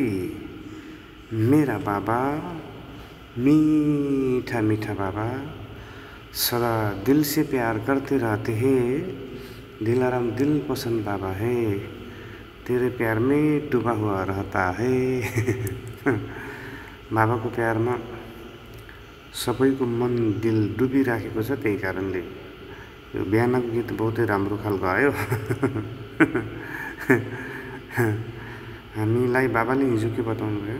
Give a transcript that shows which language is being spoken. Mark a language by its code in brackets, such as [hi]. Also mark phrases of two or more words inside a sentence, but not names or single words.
[hi] मेरा बाबा, मीठा मीठा बाबा, सदा दिल से प्यार करते रहते हैं। दिलाराम दिल पसंद बाबा है, तेरे प्यार में डूबा हुआ रहता है। [ne] बाबाको प्यारमा सबैको मन दिल डुबिराखेको छ। त्यही कारणले यो बिहानको गीत बहुतै राम्रो खालको आयो। हामीलाई बाबाले हिजो के बताउनु भयो?